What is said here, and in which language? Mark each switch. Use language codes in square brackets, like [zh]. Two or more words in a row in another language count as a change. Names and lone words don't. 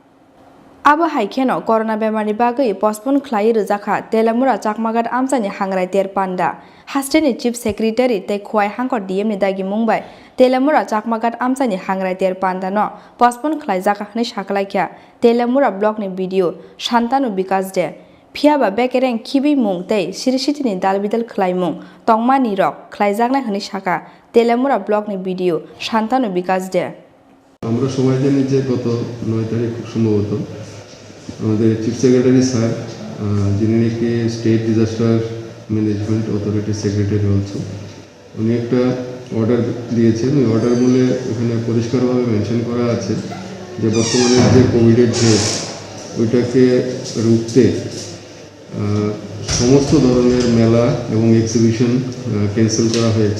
[trp] Abo haikeno corona bemarni bagui postpone khlai rwjaka Telamura Chakmagat Amsani hangrai ter panda Hasteni [en] Chief Secretary [trp] te khwai hangko DM ni dagi mungbai Telamura Chakmagat Amsani hangrai ter panda no postpone khlai jaka hne saklaikya Telamura block ni video Shantanu Bikas de phiaba bekereng khibi mung tei sirisitini dalbidal khlaimung tongmani rok khlaijakna hne saka Telamura block ni video Shantanu Bikas de [bn] আমরা সবাই জানি যে গত 9 তারিখ খুব সম্ভবত আমাদের [en] chief secretary [bn] স্যার যিনি নাকি [en] State Disaster Management Authority Secretary also [bn] উনি একটা অর্ডার দিয়েছেন। ওই অর্ডার মূলে এখানে পরিষ্কারভাবে মেনশন করা আছে যে বর্তমানে যে কোভিডের ঢেউ ওইটাকে রুখতে সমস্ত ধরনের মেলা এবং [en] exhibition cancel [bn] করা হয়েছে।